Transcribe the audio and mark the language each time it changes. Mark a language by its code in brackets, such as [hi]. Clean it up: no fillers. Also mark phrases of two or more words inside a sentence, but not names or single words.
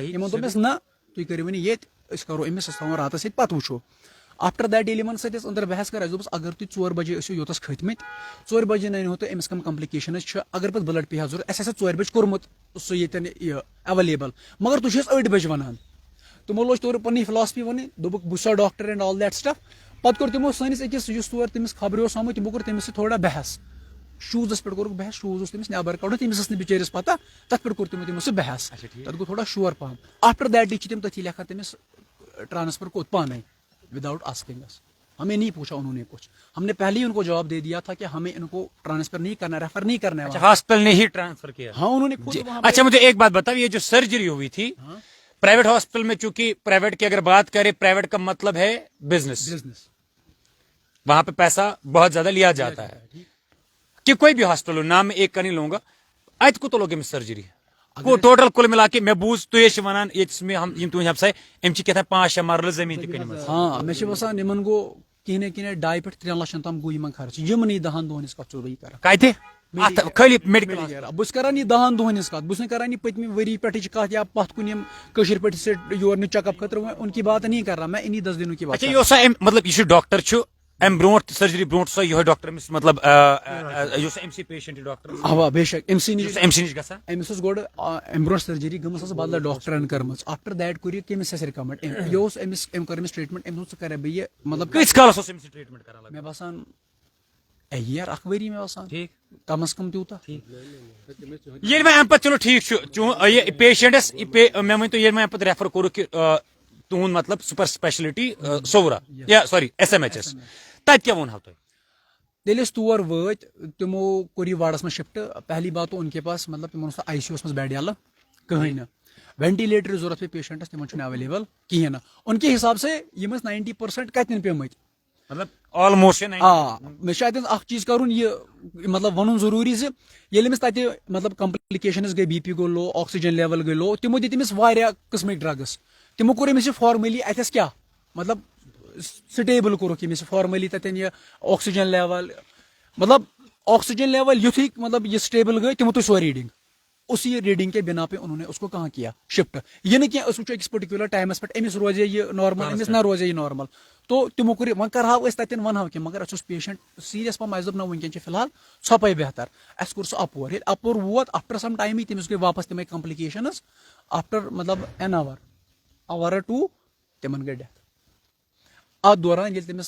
[ks] یِمن دوٚپ اَسہِ نہ تُہۍ کٔرِو وۄنۍ ییٚتہِ أسۍ کَرو أمِس أسۍ تھاوو راتَس ییٚتہِ پَتہٕ وٕچھو [en] after that [ks] ییٚلہِ یِمن سۭتۍ أسۍ أنٛدر بحث کَر اَسہِ دوٚپُس اگر تُہۍ 4 بجے ٲسِو یوٚتَس کھٔتۍمٕتۍ 4 بجے نَنِہو تۄہہِ أمِس کَم کَمپلِکیشنٕز چھِ اگر پَتہٕ بٕلڈ پیٚیہِ ہا ضوٚرتھ اَسہِ آسہِ ہا 4 بجہِ کوٚرمُت سُہ ییٚتٮ۪ن یہِ ایویلیبل مگر تُہۍ چھِو اَسہِ 8 بجہِ وَنان تِمو لوج تورٕ پنٕنۍ فِلاسفی وَنٕنۍ دوٚپُکھ بہٕ چھُسا ڈاکٹر [en] and all that stuff [ks] پَتہٕ کوٚر تِمو سٲنِس أکِس یُس تور تٔمِس خبرِ اوس آمُت تِمو کوٚر تٔمِس سۭتۍ تھوڑا بحث شوٗزَس پٮ۪ٹھ کوٚرُکھ بحث شوٗز اوس تٔمِس نٮ۪بر کَڑُن تٔمِس ٲس نہٕ بِچٲرِس پَتہ تَتھ پٮ۪ٹھ کوٚر تِمو سُہ بحث تَتھ گوٚو تھوڑا شور پَہم [en] after that [ks] چھِ تِم تٔتھی لیکھان تٔمِس ٹرانسفر کوٚت پانے [en] without asking us [ur] ہمیں نہیں پوچھا انہوں نے کچھ ہم نے پہلے ہی ان کو جواب دے دیا تھا کہ ہمیں ان کو ٹرانسفر نہیں کرنا ریفر نہیں کرنا ہے ہاسپٹل نے ہی ٹرانسفر کیا ہاں انہوں نے خود اچھا مجھے ایک بات بتاؤ یہ جو سرجری ہوئی تھی پرائیویٹ ہاسپٹل میں چونکہ پرائیویٹ کی اگر بات کریں پرائیویٹ کا مطلب ہے بزنس وہاں پہ پیسہ بہت زیادہ لیا جاتا ہے کہ کوئی بھی ہاسپٹل ہو نام میں ایک کا نہیں لوں گا ات کو لوگ سرجری کو ٹوٹل کل ملا کے میں بوز تھی ونان یہ تم ہمسائے ام کتنا 5-6 مرلہ زمین تک [ks] ہاں مے باسان ان گو کہنے کہنے 2 پٮ۪ٹھ 3 لچھن تام گو ان خرچ یمنی 10 دہن کت ژوٚرُے کران خالی میڈیکل بہٕ کَران یہِ 10 دۄہن ہٕنٛز کتھ بہٕ چھُس کَران یہِ پٔتمہِ ؤری پٮ۪ٹھٕچ کتھ یا پتھ کُن یِم کٲشِر پٲٹھۍ سے یور نہٕ چیک اپ خٲطرٕ [ur] ان کی بات نہیں کر رہا میں انہی 10 دنوں کی بات [ks] اچھا یہ مطلب یہ ڈاکٹر ام برونٹ سرجری برونٹ سا یہ ڈاکٹر مطلب ام سی پیشنٹ ڈاکٹر اوا بے شک ام سی نش گژھان أمِس ٲس گۄڈٕ امہِ برونٛٹھ سرجری گٔمٕژ ٲس بدل ڈاکٹرن کٔرمٕژ آفٹر دیٹ کوٚر یہِ کٔمِس اَسہِ رِکمنڈ یہِ اوس أمِس أمۍ کٔر أمِس ٹریٖٹمنٹ أمۍ دوٚپ ژٕ کَرے بہٕ یہِ مطلب کۭتِس کالس اوس أمِس ٹریٖٹمنٹ کران مےٚ باسان یِیَر 1 ؤری مےٚ باسان کم از کم تیوٗتاہ ییٚلہِ وۄنۍ اَمہِ پتہٕ چلو ٹھیٖک چھُ یہِ پیشنٹس مےٚ ؤنۍتو ییٚلہِ وۄنۍ اَمہِ پتہٕ ریفر کوٚرُکھ کہِ تُہُنٛد مطلب [en] super speciality [ks] صورہ یا سوری SMHS تتہِ کیٛاہ ووٚنہو تۄہہِ ییٚلہِ أسۍ تور وٲتۍ تِمو کوٚر یہِ واڈس منٛز شفٹ [ur] پہلی بات تو ان کے پاس [ks] مطلب تِمن اوس نہٕ آی سی یوٗ وس منٛز بیڈ یَلہٕ کٕہٕنۍ نہٕ وینٹِلیٹر ضوٚرتھ پیٚیہِ پیشنٹس تِمن چھُنہٕ ایویلیبل کِہیٖنۍ نہٕ [ur] ان کے حساب سے [ks] یِم ٲسۍ 90% کتٮ۪ن پیٚمٕتۍ مطلب آلموسٹ مےٚ چھُ اتٮ۪ن اکھ چیٖز کرُن یہِ مطلب ونُن ضروٗری زِ ییٚلہِ أمِس تتہِ مطلب کمپلِکیشنز گٔے BP گوٚو لو [en] oxygen level [ks] گٔے لو تِمو دِتۍ أمِس واریاہ قٕسمٕکۍ ڈرگٕس تِمو کوٚر أمِس یہِ فارملی اتھس کیٛاہ مطلب سٹیبل کوٚرُکھ أمِس فارملی تتٮ۪ن یہِ [en] oxygen level [ks] مطلب [en] oxygen level [ks] یُتھُے مطلب یہ سٹیبل گئی تمو تُج سۄ ریڈنگ اسی [ur] ریڈنگ کے بنا پہ انہوں نے اس کو کہاں کیا شفٹ [ks] یہ نہیں کہ وچھو أکِس پٔٹِکیوٗلر ٹایمس پٮ۪ٹھ أمِس روزے یہ نارمل أمِس نہ روزے یہ نارمل تو تِمو کوٚر وۄنۍ کرہاو أسۍ تتٮ۪ن ونہاو کینٛہہ مگر اَسہِ اوس پیشنٹ سیٖریس پہم اَسہِ دوٚپ نہ وٕنکٮ۪ن چھِ فِلحال ژھۄپے بہتر اَسہِ کوٚر سُہ اپور ییٚلہِ اپور ووت [en] after some time [ks] تٔمِس گٔے واپس تِمے کمپلِکیشنز آفٹر مطلب این اور 2 تِمن گٔے ڈیتھ اتھ دوران ییٚلہِ تٔمِس